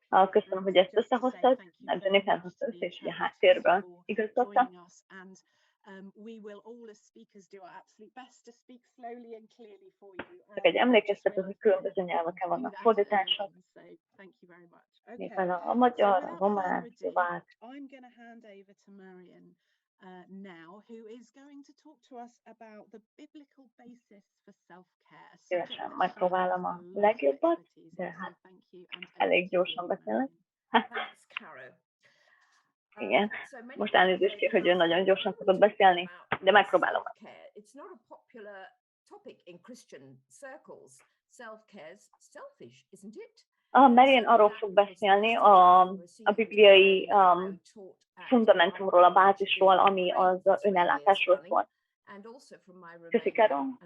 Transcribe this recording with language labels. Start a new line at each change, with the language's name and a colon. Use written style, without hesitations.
Hungarian: Köszönöm, hogy ezt összehoztad, Jennifer hozta össze, és ugye a háttérben igazgatta.
English: We will all as speakers do our absolute best to speak slowly and clearly for you.
Hungarian: Csak egy emlékeztető, hogy különböző nyelveken vannak fordítások.
English: Thank you very much.
Hungarian: Éppen a magyar, a román, szlovák.
English: I'm going to hand over to Marian now, who is going to talk to us about the biblical basis for self-care.
Hungarian: Szívesen megpróbálom a legjobbat, de hát elég gyorsan beszélek.
English: Thanks, Caro.
Hungarian: Igen, most elnézést kér, hogy ő nagyon gyorsan tudod beszélni, de megpróbálom.
English: It's not a popular topic in Christian circles. Self-care's selfish, isn't it?
Hungarian: Marian arról fog beszélni a bibliai fundamentumról, a bázisról, ami az önellátásról szól. Köszi, Karo.